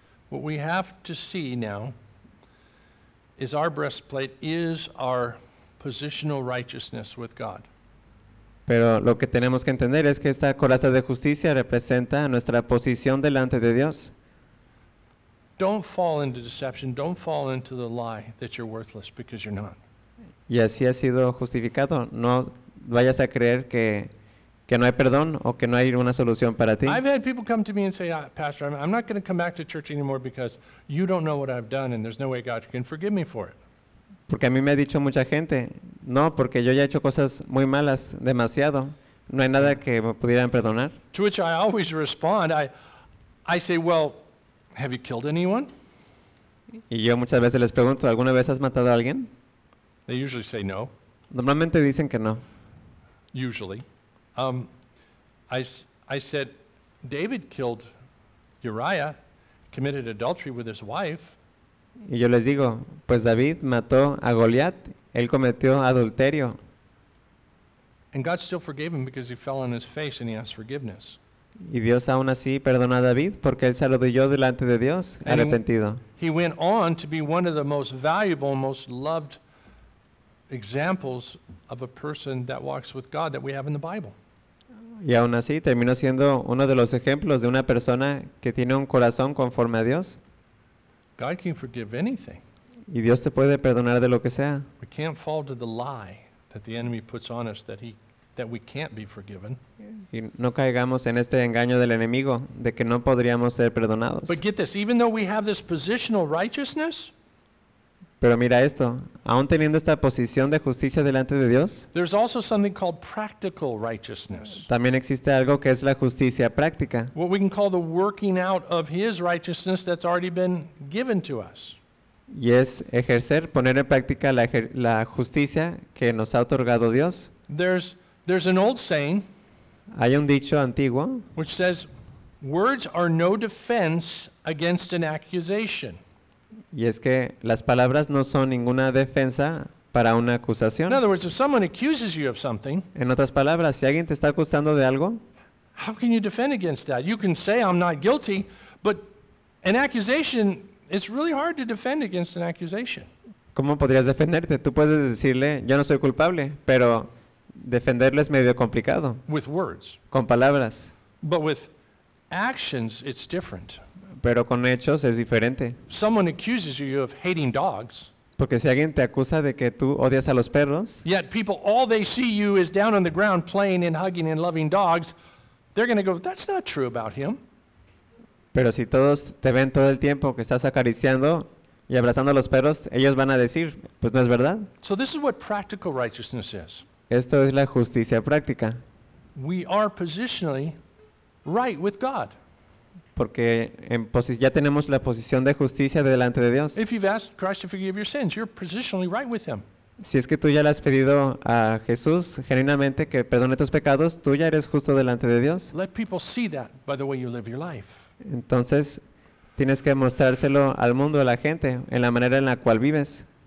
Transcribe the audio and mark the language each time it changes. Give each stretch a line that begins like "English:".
English: What we have to see now is our breastplate is our positional righteousness with God.
Spanish: Pero lo que tenemos que entender es que esta coraza de justicia representa nuestra posición delante de Dios.
English: Don't fall into deception. Don't fall into the lie that you're worthless because you're not.
Spanish: Y así ha sido justificado. No vayas a creer que no hay perdón o que no hay una solución para ti.
English: I've had people come to me and say, ah, Pastor, I'm not going to come back to church anymore because you don't know what I've done and there's no way God can forgive me for it.
Spanish: Porque a mí me ha dicho mucha gente, no, porque yo ya he hecho cosas muy malas, demasiado. No hay nada que me pudieran perdonar.
English: To which I always respond, I say, well, have you killed anyone?
Spanish: Y yo muchas veces les pregunto, ¿alguna vez has matado a alguien?
English: They usually say no.
Spanish: Normalmente dicen que no.
English: Usually. I said, David killed Uriah, committed adultery with his wife.
Spanish: Y yo les digo, pues David mató a Goliat, él cometió adulterio.
English: And God still forgave him because he fell on his face and he asked forgiveness.
Spanish: Y Dios aún así perdona a David porque él se arrodilló delante de Dios arrepentido.
English: He went on to be one of the most valuable, most loved examples of a person that walks with God that we have in the Bible.
Spanish: Y aún así terminó siendo uno de los ejemplos de una persona que tiene un corazón conforme a Dios.
English: God can forgive anything.
Spanish: Y Dios te puede perdonar de lo que sea.
English: We can't fall to the lie that the enemy puts on us that he that we can't be forgiven.
Spanish: Y no caigamos en este engaño del enemigo de que no podríamos ser perdonados.
English: But get this, even though we have this positional righteousness,
Spanish: pero mira esto, aún teniendo esta posición de justicia delante de Dios,
English: there's also something called practical righteousness.
Spanish: También existe algo que es la justicia práctica.
English: What we can call the working out of his righteousness that's already been given to us.
Spanish: Y es ejercer, poner en práctica la justicia que nos ha otorgado Dios.
English: There's an old saying.
Spanish: Hay un dicho antiguo.
English: Which says, words are no defense against an accusation.
Spanish: Y es que las palabras no son ninguna defensa para una acusación.
English: In other words, if someone accuses you of something.
Spanish: En otras palabras, si alguien te está acusando de algo.
English: How can you defend against that? You can say I'm not guilty, but an accusation. It's really hard to defend against an accusation.
Spanish: ¿Cómo podrías defenderte? Tú puedes decirle, yo no soy culpable, pero defenderle es medio complicado.
English: With words.
Spanish: Con palabras.
English: But with actions, it's different.
Spanish: Pero con hechos es diferente.
English: Someone accuses you of hating dogs.
Spanish: Porque si alguien te acusa de que tú odias a los perros.
English: Yet people, all they see you is down on the ground playing and hugging and loving dogs. They're going to go, that's not true about him.
Spanish: Pero si todos te ven todo el tiempo que estás acariciando y abrazando a los perros, ellos van a decir, pues no es verdad.
English: So this is what practical righteousness is.
Spanish: Esto es la justicia práctica.
English: We are positionally right with God.
Spanish: Porque ya tenemos la posición de justicia delante de Dios.
English: If you've asked Christ to forgive your sins, you're positionally right with him.
Spanish: Si es que tú ya le has pedido a Jesús genuinamente que perdone tus pecados, tú ya eres justo delante de Dios.
English: Let people see that by the way you live your life.
Spanish: Entonces, tienes que mostrárselo al mundo, a la gente, en la manera en la cual vives.